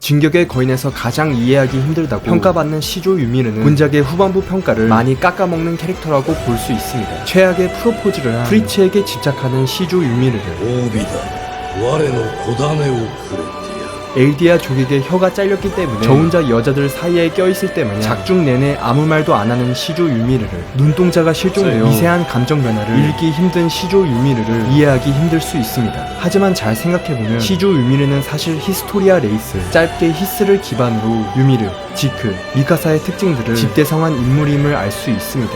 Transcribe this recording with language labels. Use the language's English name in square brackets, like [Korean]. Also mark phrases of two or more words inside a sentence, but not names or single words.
[Korean] 진격의 거인에서 가장 이해하기 힘들다고 평가받는 시조 유미르는 본작의 후반부 평가를 많이 깎아먹는 캐릭터라고 볼 수 있습니다. 최악의 프로포즈를 한 프리츠에게 집착하는 시조 유미르를 [Japanese] 褒美だ我の子種をくれてやる [Korean] 엘디아 족에게 혀가 잘렸기 때문에 저 혼자 여자들 사이에 껴있을 때마냥 작중 내내 아무 말도 안 하는 시조 유미르를, 눈동자가 실종되어 미세한 감정 변화를 읽기 힘든 시조 유미르를 이해하기 힘들 수 있습니다. 하지만 잘 생각해보면 시조 유미르는 사실 히스토리아 레이스, 짧게 히스를 기반으로 유미르, 지크, 미카사의 특징들을 집대성한 인물임을 알 수 있습니다.